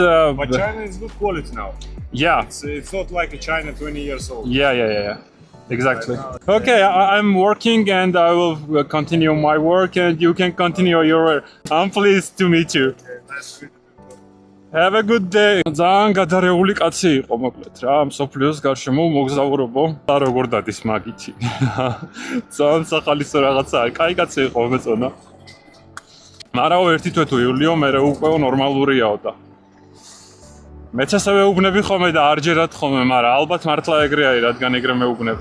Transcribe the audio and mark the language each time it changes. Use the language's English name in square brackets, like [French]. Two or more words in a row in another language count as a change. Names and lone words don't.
[English] But China is good quality now. yeah. It's not like a China 20 years old. Yeah. Exactly. Okay, I'm working and I will continue my work and you can continue your work. I'm pleased to meet you. Okay, nice to meet you. Have a good day. [Georgian] ძალიან გადარეული კაცი იყო მოკლედ რა, მსოფლიოს გარშემო მოგზაურობო. და როგორ დადის მაგითი. ძალიან სახალისო რაღაცაა. კაი კაცი იყო მეწონა. მაგრამ ერთი თვე თუ იულიო მე უკვე ნორმალურიაო და მეც ასევე უბნები ხოლმე და არ ჯერათ ხოლმე, მაგრამ ალბათ მართლა ეგრე არის, რადგან ეგრე მეუბნება.